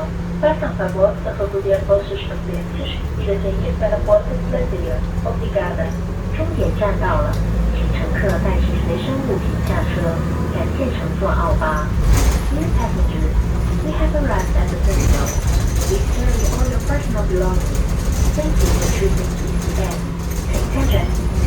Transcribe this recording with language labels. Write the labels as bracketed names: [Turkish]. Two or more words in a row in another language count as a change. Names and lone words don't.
[Portuguese] Façam favor de recolher vossos pertences e de sair para a porta traseira. Obrigada. [Cantonese] 終點站到了，請乘客帶齊隨身物品下車，感謝乘坐澳巴。 [English] Dear passengers, we have arrived at the terminal. Please carry all your personal belongings. Thank you for choosing Sudan. Take care.